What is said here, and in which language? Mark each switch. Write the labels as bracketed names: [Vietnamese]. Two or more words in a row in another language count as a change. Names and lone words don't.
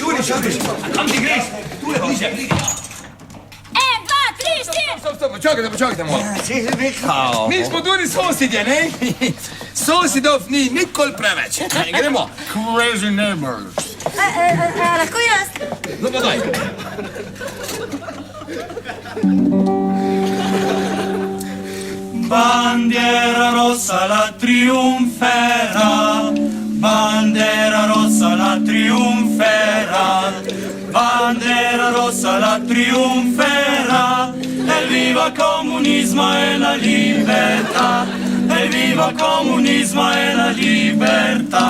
[Slovenian] Juriš! Kam ti greš? Tule, bliže, ja. 1, 2, 3, 4! Stop, počakajte malo. Silvika! Mi smo tudi sosedje, ne? Sosedov ni nikoli preveč. Gremo. Crazy Neighbors. Lahko jaz? No pa daj. [Italian] Bandiera rossa la trionfera, bandera rossa la trionfera, bandera rossa la trionfera, evviva comunismo e la libertà, evviva comunismo e la libertà.